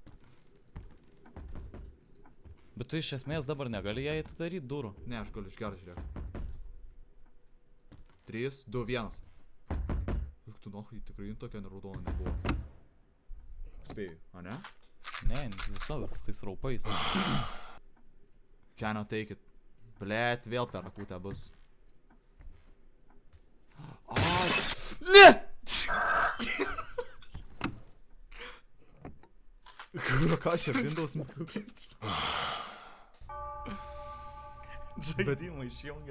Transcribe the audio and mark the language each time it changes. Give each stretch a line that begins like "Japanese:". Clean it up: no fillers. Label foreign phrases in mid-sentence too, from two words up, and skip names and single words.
Lithuanian: Bet tu iš esmės dabar negali jai atidaryt durų. Ne, aš galiu išgert, žiūrėk. 3, 2, 1. Juk tu nohai, tikrai tokia raudona nebuvo. Spėjai, a ne? Ne, visas tais raupais.
English: Cannot take it.
Lithuanian: Blet, vėl per akutę bus. Ai. Ne! Kur, ką čia, Windows mygtukas? Žaidimą išjungia.